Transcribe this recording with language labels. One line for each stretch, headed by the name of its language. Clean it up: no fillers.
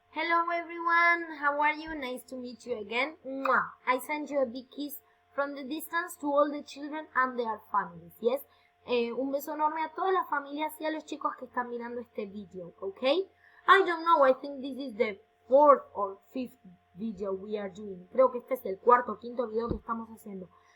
English: Hello everyone, how are you? Nice to meet you again. Mwah. I send you a big kiss from the distance to all the children and their families, yes?
Spanish: Un beso enorme a todas las familias y a los chicos que están mirando este video, okay?
English: I don't know, I think this is the fourth or fifth video we are doing.
Spanish: Creo que este es el cuarto o quinto video que estamos haciendo.